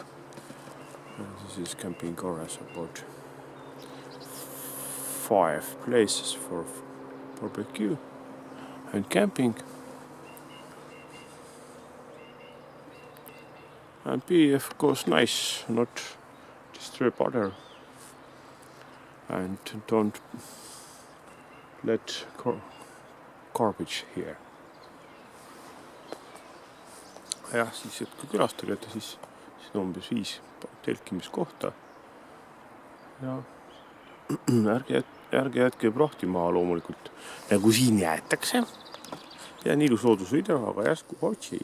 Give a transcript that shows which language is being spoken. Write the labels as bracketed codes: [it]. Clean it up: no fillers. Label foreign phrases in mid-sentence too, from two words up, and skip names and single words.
[en] This is camping areas, about 5 places for barbecue and camping. And be, of course, nice, not disturb other, and don't let garbage here. [et] Jah, siis, et kui külastage, siis on umbes 5 telkimiskohta ja ärge jätke prahti maha loomulikult, nagu siin jäetakse. Ja on ilus loodusvideo, aga järsku otsi.